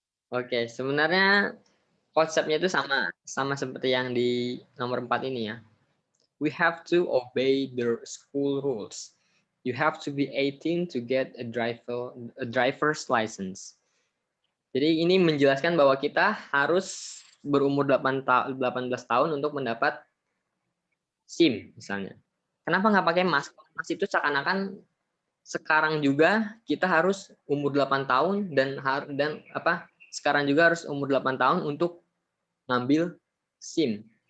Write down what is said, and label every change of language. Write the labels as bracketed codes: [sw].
[id] Oke, sebenarnya konsepnya itu sama seperti yang di nomor 4 ini ya. [en] We have to obey the school rules. You have to be 18 to get a driver's license. [id] Jadi ini menjelaskan bahwa kita harus berumur 18 tahun untuk mendapat SIM misalnya. Kenapa nggak pakai mas? Mas itu seakan-akan sekarang juga kita harus umur 8 tahun dan sekarang juga harus umur 8 tahun untuk ngambil SIM.